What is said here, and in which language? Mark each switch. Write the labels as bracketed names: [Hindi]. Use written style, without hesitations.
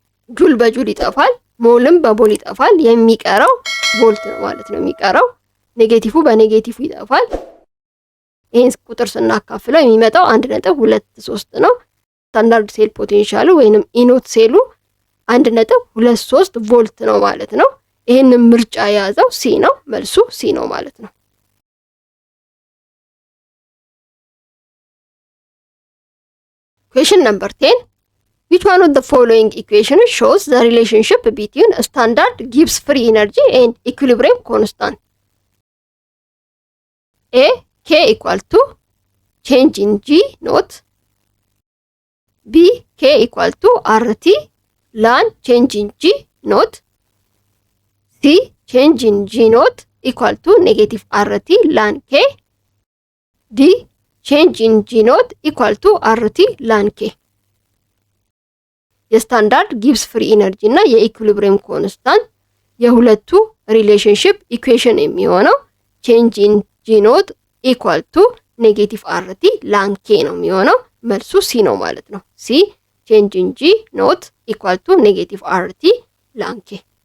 [Amharic] ጁል በጁል ይጠፋል፣ ሞልም በሞል ይጠፋል። የሚቀረው ቮልት ነው ማለት ነው የሚቀረው። ኔጌቲቭ በኔጌቲቭ ይጠፋል። ይሄን ቁጥር ስናካፍለው የሚመጣው 1.23 ነው። ስታንዳርድ ሴል ፖቴንሻሉ ወይንም ኢኖት ሴሉ 1.23 ቮልት ነው ማለት ነው። ይሄንን ምርጫ የያዘው ሲ ነው። መልሱ ሲ ነው ማለት ነው። [English] Question number 10. Which one of the following equations shows the relationship between standard Gibbs free energy and equilibrium constant? A. K equal to change in G naught. B. K equal to RT ln change in G naught. C. change in G naught equal to -RT ln K. D. change in G naught equal to RT ln K. [Amharic] የስታንዳርድ ጊብስ ፍሪ ኢነርጂ እና የኢኩሊብሪየም ኮንስታንት የሁለቱ ሪሌሽንሺፕ ኢኩዌሽን የሚሆነው [English] change in G naught equal to -RT ln K [Amharic] ነው የሚሆነው። መልሱ ሲ ነው ማለት ነው። ሲ change in G naught equal to -RT ln K.